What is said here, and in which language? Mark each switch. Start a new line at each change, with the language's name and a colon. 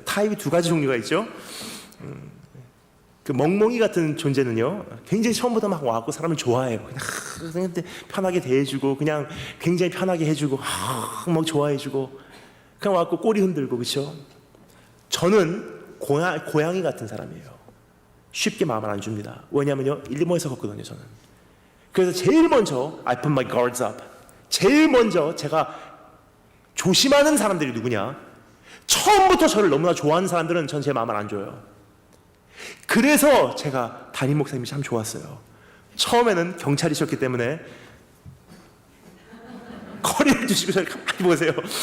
Korean: 타입이 두 가지 종류가 있죠. 그 멍멍이 같은 존재는요, 굉장히 처음부터 막 와갖고 사람을 좋아해요. 그냥 편하게 대해주고, 그냥 굉장히 편하게 해주고, 막 좋아해주고, 그냥 와갖고 꼬리 흔들고, 그렇죠? 저는 고양이 같은 사람이에요. 쉽게 마음을 안 줍니다. 왜냐면요, 일본에서 컸거든요, 저는. 그래서 제일 먼저
English: I put my guards up.
Korean: 제일 먼저 제가 조심하는 사람들이 누구냐? 처음부터 저를 너무나 좋아하는 사람들은 전 제 마음을 안 줘요. 그래서 제가 담임 목사님이 참 좋았어요. 처음에는 경찰이셨기 때문에 거리를 두시고 저를 가만히 보세요.